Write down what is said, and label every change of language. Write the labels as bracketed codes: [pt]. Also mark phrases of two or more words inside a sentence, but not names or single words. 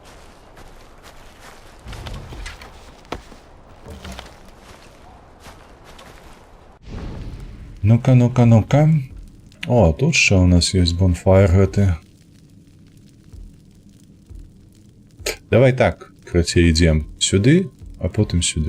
[ru] Ну-ка, ну-ка, ну-ка. [uk] О, тут ще у нас є бонфайр гэты. [be] Давай так, краце, ідзем сюды, а потым сюды.